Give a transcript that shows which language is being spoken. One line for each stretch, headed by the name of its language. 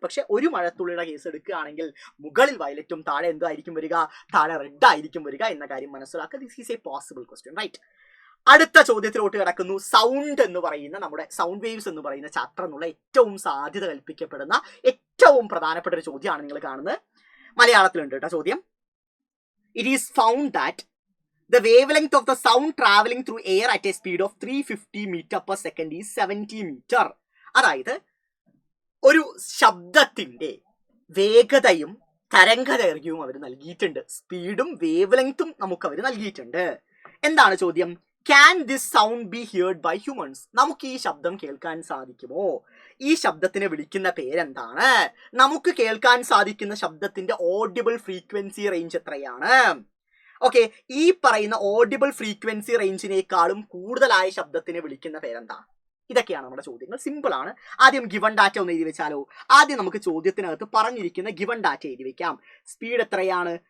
Malayalam: പക്ഷെ ഒരു മഴത്തുള്ളിയുടെ കേസ് എടുക്കുകയാണെങ്കിൽ മുകളിൽ വയലറ്റും താഴെ എന്തായിരിക്കും വരിക? താഴെ റെഡ് ആയിരിക്കും വരിക എന്ന കാര്യം മനസ്സിലാക്കുക.
English: This is a possible question, right?
Malayalam: അടുത്ത ചോദ്യത്തിലോട്ട് കിടക്കുന്നു. സൗണ്ട് എന്ന് പറയുന്ന, നമ്മുടെ സൗണ്ട് വേവ്സ് എന്ന് പറയുന്ന ചാപ്റ്റർ എന്നുള്ള ഏറ്റവും സാധ്യത കൽപ്പിക്കപ്പെടുന്ന ഏറ്റവും പ്രധാനപ്പെട്ട ഒരു ചോദ്യമാണ് നിങ്ങൾ കാണുന്നത്. മലയാളത്തിലുണ്ട് കേട്ടോ ചോദ്യം.
English: It is found that the wavelength of the sound traveling through air at a speed of 350 meter per second is 70 meter.
Malayalam: അതായത് ഒരു ശബ്ദത്തിന്റെ വേഗതയും തരംഗദൈർഘ്യവും അവർ നൽകിയിട്ടുണ്ട്. സ്പീഡും വേവ് ലെങ്ത്തും നമുക്ക് അവർ നൽകിയിട്ടുണ്ട്. എന്താണ് ചോദ്യം?
English: Can this sound be heard by humans?
Malayalam: നമുക്ക് ഈ ശബ്ദം കേൾക്കാൻ സാധിക്കുമോ? ഈ ശബ്ദത്തിനെ വിളിക്കുന്ന പേരെന്താണ്? നമുക്ക് കേൾക്കാൻ സാധിക്കുന്ന ശബ്ദത്തിന്റെ ഓഡിബിൾ ഫ്രീക്വൻസി റേഞ്ച് എത്രയാണ്? ഓക്കെ, ഈ പറയുന്ന ഓഡിബിൾ ഫ്രീക്വൻസി റേഞ്ചിനേക്കാളും കൂടുതലായ ശബ്ദത്തിനെ വിളിക്കുന്ന പേരെന്താ? ഇതൊക്കെയാണ് നമ്മുടെ ചോദ്യങ്ങൾ. സിമ്പിൾ ആണ്. ആദ്യം ഗിവൺ ഡാറ്റ ഒന്ന് എഴുതി വെച്ചാലോ? ആദ്യം നമുക്ക് ചോദ്യത്തിനകത്ത് പറഞ്ഞിരിക്കുന്ന ഗിവൺ ഡാറ്റ എഴുതി വെക്കാം. സ്പീഡ് എത്രയാണ്?